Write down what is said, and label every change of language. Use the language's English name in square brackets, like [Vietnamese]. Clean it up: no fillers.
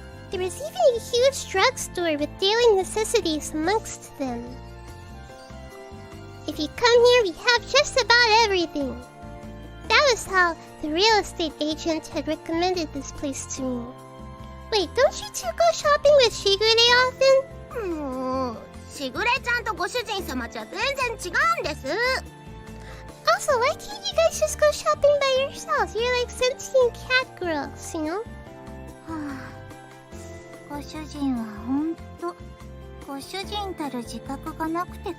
[English] There was even a huge drugstore with daily necessities amongst them. If you come here, we have just about everything. That was how the real estate agent had recommended this place to me. Wait, don't you two go shopping with Shigure often? [Japanese] もう、しぐれちゃんとご主人様じゃ全然違うんです。 [English] Also, why can't you guys just go shopping by yourselves? You're like sentient catgirls, you know? [Japanese] はあ、ご主人はほんと、ご主人たる自覚がなくて。